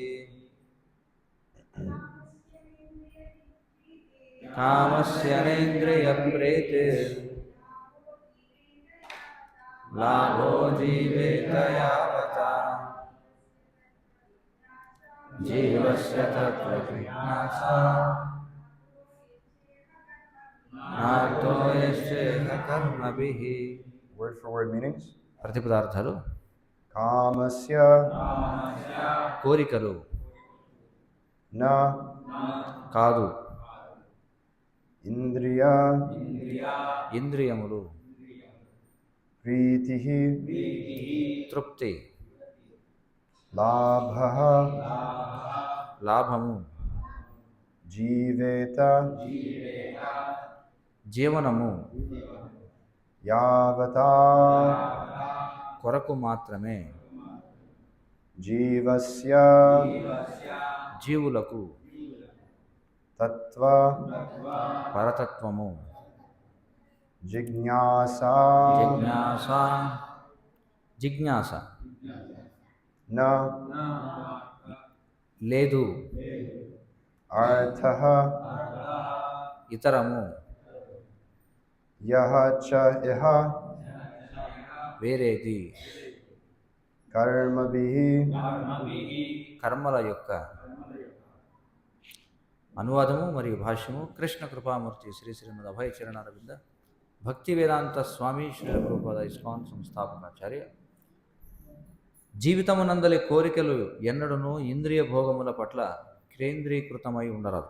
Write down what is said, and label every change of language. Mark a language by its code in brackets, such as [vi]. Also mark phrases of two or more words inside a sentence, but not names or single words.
[sa] कामस्य नेंद्रिय प्रीतिर् लाभो जीवेत यावता जीवस्य तत्वजिज्ञासा नार्थो यश्चेह कर्मभिः [en] Word for word meanings. [te] ప్రతిపదార్థాలు [sa] Kamasya [te] కోరికలు [sa] na [te] కాదు [sa] indriya [te] ఇంద్రియములు [sa] pritihi [te] తృప్తి [sa] labhaha [te] లాభము [sa] jiveta [te] జీవనము [sa] yavata [te] కొరకు మాత్రమే [sa] jivasya [te] జీవులకు [sa] tattva [te] పరతత్వము [sa] jignasa [te] జిజ్ఞాస జిజ్ఞాస [sa] na [te] లేదు [sa] arthaha [te] ఇతరము [sa] यः च इह [te] వేరేది [sa] karmabhihi [te] కర్మల యొక్క అనువాదము మరియు భాష్యము కృష్ణ కృపామూర్తి శ్రీ శ్రీమద్ అభయ చరణారవింద భక్తి వేదాంత స్వామి శ్రీ ప్రభుపాద ఇస్కాన్ సంస్థాపకాచార్య జీవితమునందలి కోరికలు ఎన్నడూనూ ఇంద్రియ భోగముల పట్ల కేంద్రీకృతమై ఉండరాదు.